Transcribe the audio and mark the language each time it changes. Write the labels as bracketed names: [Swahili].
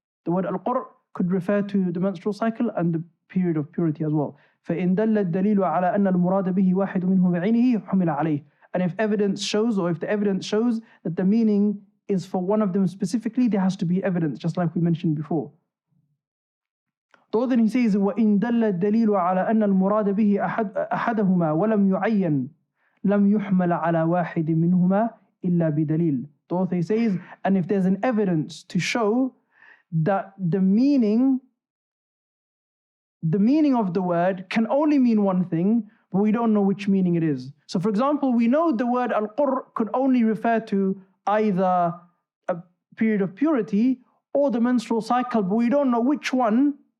[English] The word al-qur' could refer to the menstrual cycle and the period of purity as well. [Arabic] فَإِن دَلَّ الدَّلِيلُ عَلَى أَنَّ الْمُرَادَ بِهِ وَاحِدٌ مِنْهُ بِعَيْنِهِ حُمِلَ عَلَيْهِ. [English] And if the evidence shows that the meaning is for one of them specifically, there has to be evidence, just like we mentioned before. So then he says, [Arabic] وَإِن دَلَّ الدَّلِيلُ عَلَى أَنَّ الْمُرَادَ بِهِ أَحَدَهُمَا وَلَمْ يُعَيَّنْ لَمْ يُحْمَلَ عَلَى وَاحِدٍ مِنْهُمَا إِلَّا بِدَلِيلٍ. [English] The author says, and if there's an evidence to show that the meaning of the word can only mean one thing, but we don't know which meaning it is. So for example, we know the word al-qur' could only refer to either a period of purity or the menstrual cycle, but we don't know which one.